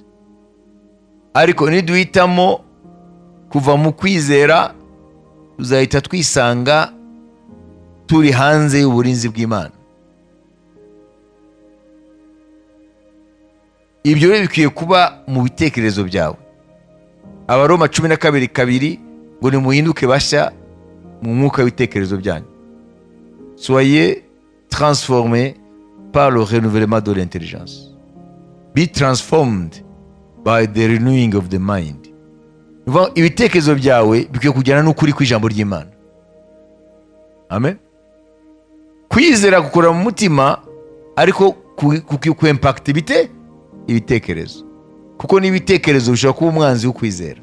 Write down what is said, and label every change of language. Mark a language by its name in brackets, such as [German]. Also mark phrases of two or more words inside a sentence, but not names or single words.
[Kinyarwanda] Ariko niduhitamo kuva mu kwizera, tuzahita twisanga turi hanze y'uburinzi bw'Imana. Ibyo rero bikwiye kuba mu bitekerezo byawe. Abaroma 12:2 ngo nimuhinduke bashya mu mwuka w'ibitekerezo byanyu. [French] Soyez transformés par le renouvellement de l'intelligence. [English] Be transformed by the renewing of the mind. [Kinyarwanda] Ibitekerezo byawe bikwiye kujyana n'ukuri kw'ijambo ry'Imana. Amen. Kwizera gukora mu mutima, ariko ku-impact ibitekerezo. Kuko n'ibitekerezo bishobora kuba umwanzi w'ukwizera.